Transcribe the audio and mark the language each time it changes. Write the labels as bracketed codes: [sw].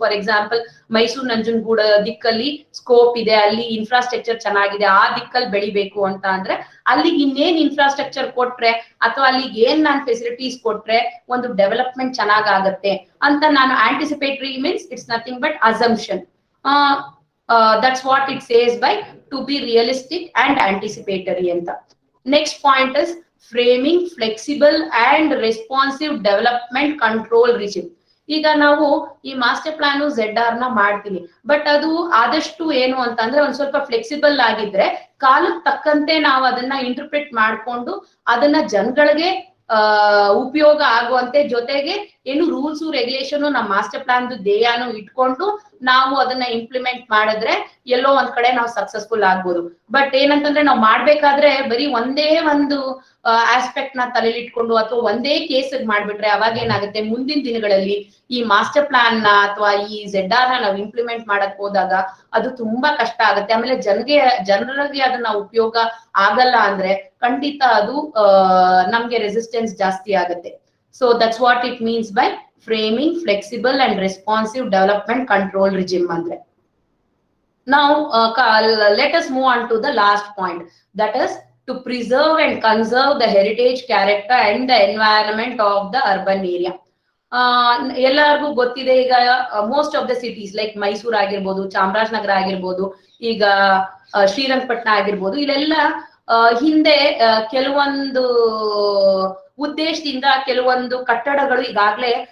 [kn] For example Mysuru ನಂಜನಗೂಡ ದಿಕ್ಕಲ್ಲಿ scope ಇದೆ, ಅಲ್ಲಿ infrastructure ಚೆನ್ನಾಗಿದೆ, ಆ ದಿಕ್ಕಲ್ಲಿ ಬೆಳಿಬೇಕು ಅಂತ ಅಂದ್ರೆ ಅಲ್ಲಿಗೆ ಇನ್ನೇನ್ ಇನ್ಫ್ರಾಸ್ಟ್ರಕ್ಚರ್ ಕೊಟ್ರೆ ಅಥವಾ ಅಲ್ಲಿಗೆ ಏನ್ ನಾನು ಫೆಸಿಲಿಟೀಸ್ ಕೊಟ್ರೆ ಒಂದು ಡೆವಲಪ್ಮೆಂಟ್ ಚೆನ್ನಾಗಾಗತ್ತೆ ಅಂತ ನಾನು anticipatory means [en] It's nothing but assumption. That's what it says by to be realistic and anticipatory anta. Next point is framing flexible and responsive development control regime. [kn] ಈಗ ನಾವು ಈ ಮಾಸ್ಟರ್ ಪ್ಲಾನ್ ZR ನ ಮಾಡ್ತೀವಿ, but ಅದು ಆದಷ್ಟು ಏನು ಅಂತಂದ್ರೆ ಒಂದ್ ಸ್ವಲ್ಪ ಫ್ಲೆಕ್ಸಿಬಲ್ ಆಗಿದ್ರೆ ಕಾಲಕ್ಕೆ ತಕ್ಕಂತೆ ನಾವು ಅದನ್ನ ಇಂಟರ್ಪ್ರಿಟ್ ಮಾಡ್ಕೊಂಡು ಅದನ್ನ ಜನಗಳಿಗೆ ಉಪಯೋಗ ಆಗುವಂತೆ, ಜೊತೆಗೆ ಏನು ರೂಲ್ಸ್ ರೆಗ್ಯುಲೇಷನ್ ನಮ್ಮ ಮಾಸ್ಟರ್ ಪ್ಲಾನ್ ಧ್ಯೇಯನು ಇಟ್ಕೊಂಡು ನಾವು ಅದನ್ನ ಇಂಪ್ಲಿಮೆಂಟ್ ಮಾಡಿದ್ರೆ ಎಲ್ಲೋ ಒಂದ್ ಕಡೆ ನಾವು ಸಕ್ಸಸ್ಫುಲ್ ಆಗ್ಬೋದು. ಬಟ್ ಏನಂತಂದ್ರೆ ನಾವು ಮಾಡ್ಬೇಕಾದ್ರೆ ಬರೀ ಒಂದೇ ಒಂದು ಆಸ್ಪೆಕ್ಟ್ ನ ತಲೆಯಲ್ಲಿ ಇಟ್ಕೊಂಡು ಅಥವಾ ಒಂದೇ ಕೇಸ್ ಮಾಡ್ಬಿಟ್ರೆ ಅವಾಗ ಏನಾಗುತ್ತೆ, ಮುಂದಿನ ದಿನಗಳಲ್ಲಿ ಈ ಮಾಸ್ಟರ್ ಪ್ಲಾನ್ ನ ಅಥವಾ ಈ ZR ನ ನಾವು ಇಂಪ್ಲಿಮೆಂಟ್ ಮಾಡಕ್ ಹೋದಾಗ ಅದು ತುಂಬಾ ಕಷ್ಟ ಆಗುತ್ತೆ. ಆಮೇಲೆ ಜನರಿಗೆ ಅದನ್ನ ಉಪಯೋಗ ಆಗಲ್ಲ ಅಂದ್ರೆ ಖಂಡಿತ ಅದು ನಮ್ಗೆ ರೆಸಿಸ್ಟೆನ್ಸ್ ಜಾಸ್ತಿ ಆಗುತ್ತೆ. [en] So that's what it means by framing flexible and responsive development control regime andre. Now let us move on to the last point, that is to preserve and conserve the heritage character and the environment of the urban area. [kn] ಎಲ್ಲರಿಗೂ ಗೊತ್ತಿದೆ, ಈಗ [en] most of the cities like [kn] Mysuru ಆಗಿರ್ಬೋದು, ಚಾಮರಾಜನಗರ ಆಗಿರ್ಬೋದು, ಈಗ ಶ್ರೀರಂಗಪಟ್ಟಣ ಆಗಿರ್ಬೋದು, ಇಲ್ಲೆಲ್ಲ ಹಿಂದೆ ಕೆಲವೊಂದು ಉದ್ದೇಶದಿಂದ ಕೆಲವೊಂದು ಕಟ್ಟಡಗಳು ಈಗಾಗ್ಲೇ